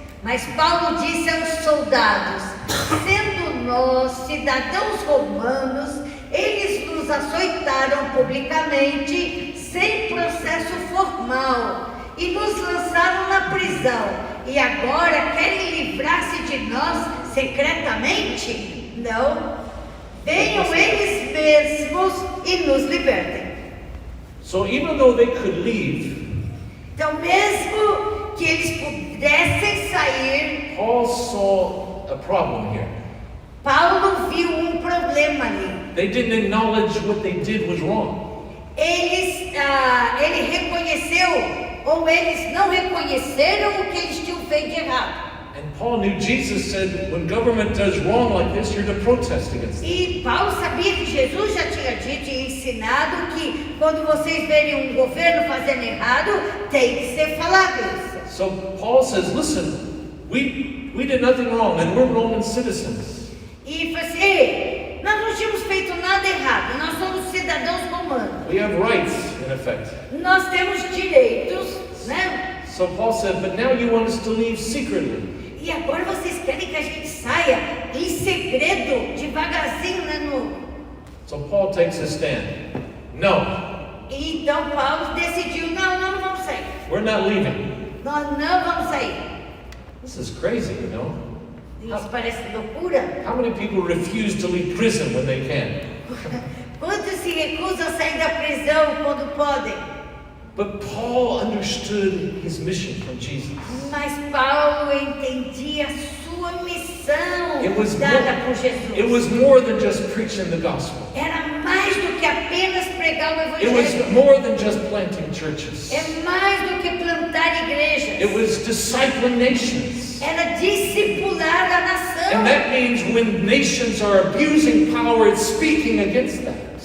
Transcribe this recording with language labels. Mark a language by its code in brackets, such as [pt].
[pt] Mas Paulo disse aos soldados: sendo nós cidadãos romanos, eles nos açoitaram publicamente, sem processo formal, e nos lançaram na prisão. E agora querem livrar-se de nós secretamente? Não. Venham eles mesmos e nos libertem. [en] So even though they could leave, [pt] então mesmo que eles pudessem sair, [en] Paul saw a problem here. [pt] Paulo viu problema ali. [en] They didn't acknowledge what they did was wrong. [pt] Ele reconheceu ou eles não reconheceram o que eles tinham feito de errado. [en] And Paul knew Jesus said, when government does wrong like this, you're to protest against it. [pt] E Paulo sabia que Jesus já tinha dito e ensinado que quando vocês verem um governo fazendo errado, tem que ser falado isso. [en] So Paul says, listen, we did nothing wrong and we're Roman citizens. [pt] E falou assim, ei, nós não tínhamos feito nada errado, nós somos cidadãos romanos. [en] We have rights, in effect. [pt] Nós temos direitos, né? [en] So Paul said, but now you want us to leave secretly. [pt] E agora vocês querem que a gente saia em segredo, devagarzinho, né? [en] So Paul takes a stand. No, [pt] E então Paulo decidiu, não, nós não vamos sair. [en] we're not leaving. [pt] Nós não vamos sair. [en] This is crazy, you know. [pt] Isso parece loucura. [en] How many people refuse to leave prison when they can? [pt] Quantos se recusam a sair da prisão quando podem? [en] But Paul understood his mission from Jesus. [pt] Mas Paulo entendia a sua missão [en] It was [pt] dada por Jesus. [en] It was more than just preaching the gospel. [pt] Era mais do que apenas pregar o [en] It was [pt] evangelho. [en] more than just planting churches. [pt] É mais do que plantar igrejas. [en] It was discipling nations. [pt] Era discipular a nação. [en] And that means when nations are abusing power, it's speaking against that.